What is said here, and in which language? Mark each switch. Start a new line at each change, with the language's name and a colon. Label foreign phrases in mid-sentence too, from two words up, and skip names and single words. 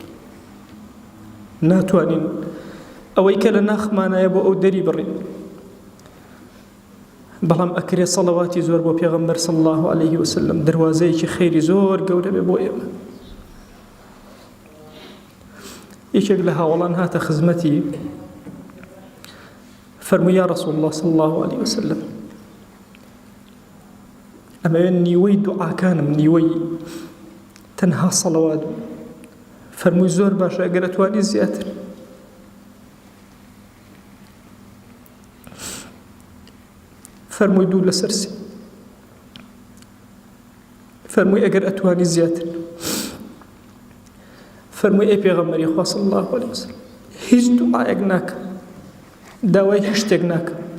Central Kurdish: ناتوانین ئەوەی کە لە ناخمانایە بۆ ئەو دەری بڕین بەڵام ئەکرێ سەڵەواتی زۆر بۆ پێغەمبەر
Arabic: صلی الله عليه وسلم
Central Kurdish: دروازەیەکی خەیری زۆر گەورە بێ بۆ ئێمە یەکێک لە هاوڵان هاتە خزمەتی فرمووی
Arabic: یا رسول الله صلی الله عليه وسلم
Central Kurdish: ئەمەوێ نیوەی دوعاکانم نیوەی تەنها سەڵەوات فرمووی زۆر باشە ئەگەر ئەتوانی زیاتر فرمووی دوو لەسەر سێ فرمووی ئەگەر ئەتوانی زیاتر فرمووی ئەی پێغەمبەری خوا
Arabic: صلی الله عليه وسلم
Central Kurdish: هیچ دوعایەک ناکەم داوای هیچ شتێک ناکەم